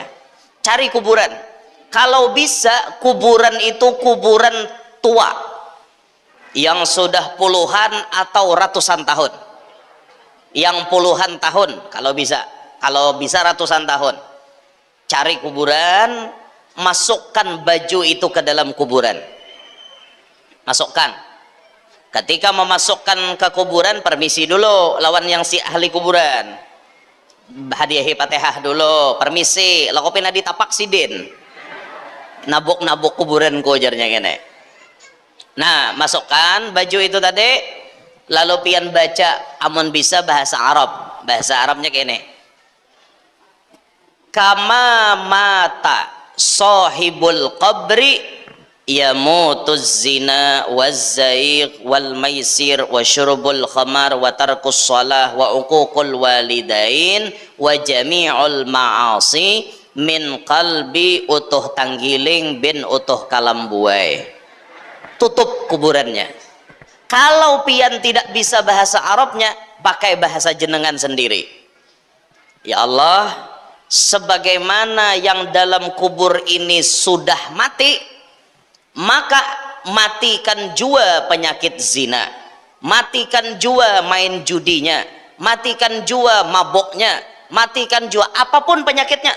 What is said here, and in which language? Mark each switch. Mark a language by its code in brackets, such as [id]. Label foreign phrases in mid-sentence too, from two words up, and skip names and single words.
[id] Cari kuburan, kalau bisa kuburan itu kuburan tua yang sudah puluhan atau ratusan tahun, yang puluhan tahun kalau bisa ratusan tahun. Cari kuburan, masukkan baju itu ke dalam kuburan, masukkan. Ketika memasukkan ke kuburan, [bjn] permisi dulu lawan yang si ahli kuburan, hadiahi Fatihah dulu, permisi lakopina ditapak sidin nabuk-nabuk kuburan ku jarnya gini. Nah, masukkan baju itu tadi, lalu pian baca amun bisa bahasa Arab. [id] Bahasa Arabnya gini, [ar] كما مات صاحب القبر يموت الزنا والزيغ والميسر وشرب الخمر وترك الصلاة وعقوق الوالدين وجميع المعاصي من قلب utuh tanggiling bin utuh kalambuai. [id] Tutup kuburannya. Kalau pian tidak bisa bahasa Arabnya, pakai bahasa jenengan sendiri. Ya Allah, sebagaimana yang dalam kubur ini sudah mati, maka matikan jua penyakit zina, matikan jua main judinya, matikan jua maboknya, matikan jua apapun penyakitnya.